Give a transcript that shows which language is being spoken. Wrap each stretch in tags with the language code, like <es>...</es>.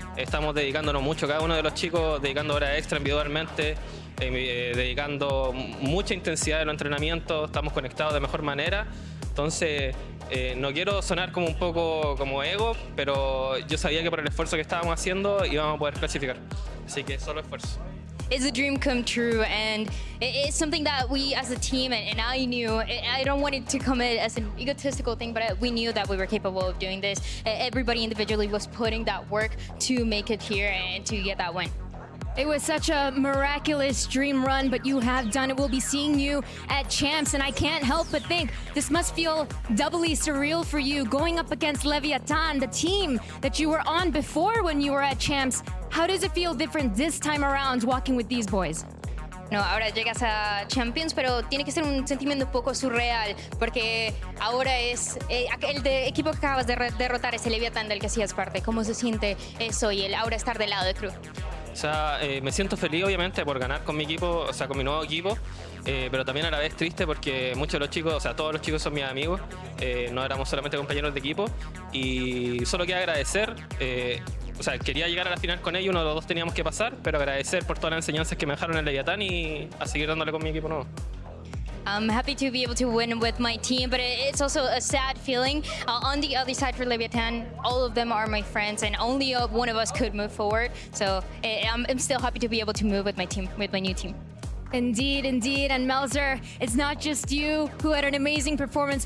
<es>Estamos dedicándonos mucho, cada uno de los chicos dedicando horas extra individualmente, dedicando mucha intensidad en los entrenamientos, estamos conectados de mejor manera. Entonces, no quiero sonar como un poco como ego, pero yo sabía que por el esfuerzo que estábamos haciendo íbamos a poder clasificar. Así que solo esfuerzo.</es> <en>It's a dream come true, and it's something that we as a team, and I knew, I don't want it to come as an egotistical thing, but we knew that we were capable of doing this. Everybody individually was putting that work to make it here and to get that win. It was such a miraculous dream run, but you have done it. We'll be seeing you at Champs, and I can't help but think this must feel doubly surreal for you going up against Leviathan, the team that you were on before when you were at Champs. How does it feel different this time around walking with these boys?</en> <es>No, ahora llegas a Champions, pero tiene que ser un sentimiento un poco surreal, porque ahora es el equipo que acabas de derrotar es el Leviathan del que hacías parte. ¿Cómo se siente eso y el ahora estar del lado de KRU? O sea, me siento feliz obviamente por ganar con mi equipo, o sea, con mi nuevo equipo, pero también a la vez triste porque muchos de los chicos, o sea, todos los chicos son mis amigos, no éramos solamente compañeros de equipo y solo quiero agradecer, o sea, quería llegar a la final con ellos, uno de los dos teníamos que pasar, pero agradecer por todas las enseñanzas que me dejaron en Leviathan y a seguir dándole con mi equipo nuevo.</es> <en>I'm happy to be able to win with my team, but it's also a sad feeling. On the other side for Leviathan, all of them are my friends, and only one of us could move forward. So I'm still happy to be able to move with my team, with my new team. Indeed, indeed. And Melzer, it's not just you who had an amazing performance.</en>